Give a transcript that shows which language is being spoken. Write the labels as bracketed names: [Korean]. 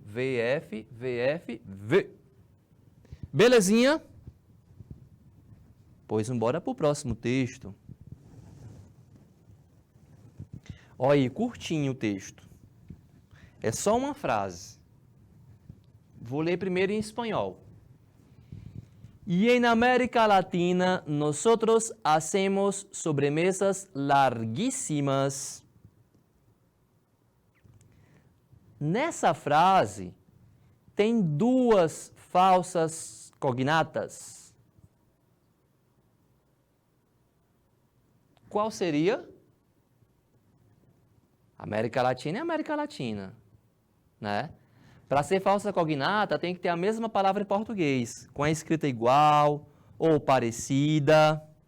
[Portuguese] VF, VF, V. Belezinha? Pois embora para o próximo texto. Olha aí, curtinho o texto. É só uma frase. Vou ler primeiro em espanhol. [Spanish] Y en América Latina nosotros hacemos sobremesas larguísimas. [Portuguese] Nessa frase tem duas falsas cognatas. Qual seria? América Latina é América Latina, né? Para ser falsa cognata, tem que ter a mesma palavra em português, com a escrita igual ou parecida.